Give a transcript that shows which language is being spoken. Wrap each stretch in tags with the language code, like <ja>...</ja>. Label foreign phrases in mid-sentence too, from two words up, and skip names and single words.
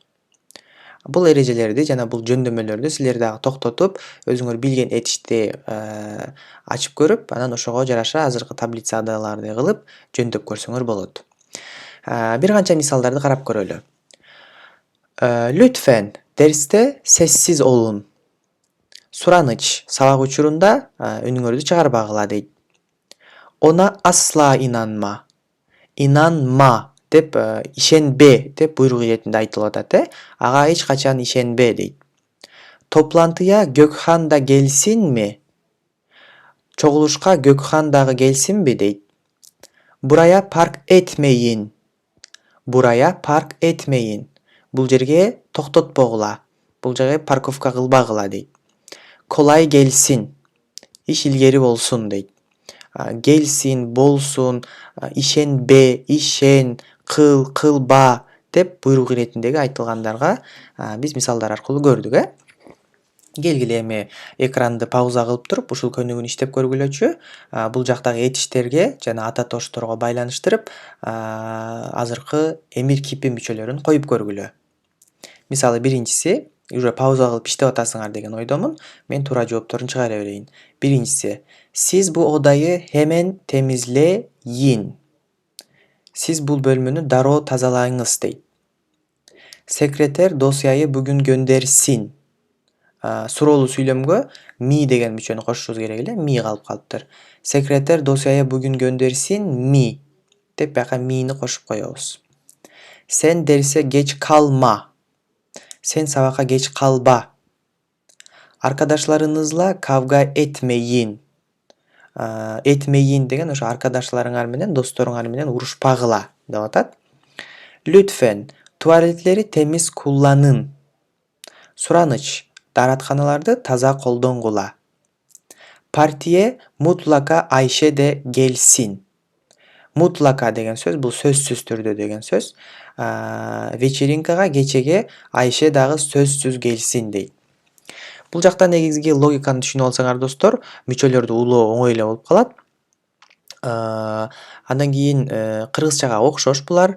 <ky>Бул эрежелерди жана бул жөндөмөлөрдү силер дагы токтотуп, өзүңөр билген этишти ачып көрүп, анан ошого жараша азыркы таблицаларды кылып жөндөп көрсөңөр болот. Бир канча мисалдарды карап көрөлү.</ky> <tr>Lütfen derste sessiz olun.</tr> <ky>Сураныч, сабак учурунда үнүңөрдү чыгарбагыла дейт.</ky> <tr>Ona asla inanma.</tr> <ky>İnanma деп ишенбе деп буйрук иретинде айтылып атат, ага эч качан ишенбе дейт.</ky> <tr>Топлантыya Gökhan da gelsin mi?</tr> <ky>Чогулушка Gökhan дагы келсинби дейт.</ky> <tr>Buraya park etmeyin. Buraya park etmeyin.</tr> <ky>Бул жерге токтотпогула. Бул жерге парковка кылбагыла дейт.</ky> <tr>Kolay gelsin.</tr> <ky>Иш илгери болсун дейт. Gelsin, болсун, ишенбе, ишен, кыл, кылба деп буйрук иретиндеги айтылгандарга биз мисалдар аркылуу көрдүк, Келгиле эми экранды пауза кылып туруп, ушул көнүгүүнү иштеп көргүлөчү. Бул жактагы этиштерге жана ата тоошторго байланыштырып, азыркы</ky> <tr>emir kipi</tr> <ky>мүчөлөрүн коюп көргүлө. Мисалы, биринчиси, уже пауза кылып иштеп атасыңар деген ойдомун. Мен туура жоопторун чыгара берейин. Биринчиси,</ky> <tr>siz bu odayı hemen temizleyin.</tr> <ky>Сиз бул бөлүмүнү дароо тазалаңыз дейт.</ky> <tr>Sekreter dosyayı bugün göndersin.</tr> <ky>Суроолуу сүйлөмгө ми деген мүчөнү кошушубуз керек эле, ми калып калыптыр.</ky> <tr>Sekreter dosyayı bugün göndersin mi</tr> <ky>деп бияка мини кошуп коебуз.</ky> <tr>Sen derse geç kalma. Sen сабакка geç kalba. Arkadaşlarınızla kavga etmeyin.</tr> <ky>Etmeyin деген ошо arkadaşlarыңар менен, досторуңар менен урушпагыла деп атат.</ky> <tr>Lütfen tuvaletleri temiz kullanın.</tr> <ky>Сураныч, дааратканаларды таза колдонгула.</ky> <tr>Partiye mutlaka Ayşe de gelsin.</tr> <ky>Mutlaka деген сөз, бул сөзсүз түрдө деген сөз. Вечеринкага, кечеге Ayşe дагы сөзсүз келсин дейт. Бул жакта негизги логиканы түшүнүп алсаңар достор, мүчөлөрдү улоо оңой эле болуп калат. Андан кийин кыргызчага окшош булар.</ky>